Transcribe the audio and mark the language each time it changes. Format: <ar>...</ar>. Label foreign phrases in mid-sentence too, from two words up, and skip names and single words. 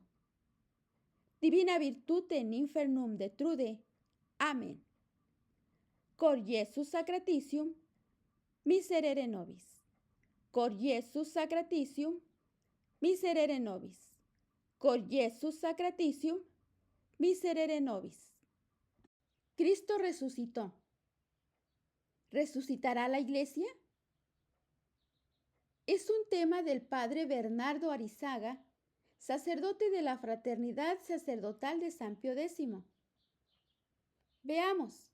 <la>Divina virtute in infernum detrude. Amén. Cor Iesus sacratitium, miserere nobis. Cor Iesus sacratitium, miserere nobis. Cor Iesus sacratitium, miserere nobis.</la> <es>Cristo resucitó. ¿Resucitará la iglesia? Es un tema del padre Bernardo Arizaga, sacerdote de la Fraternidad Sacerdotal de San Pío X. Veamos.</es>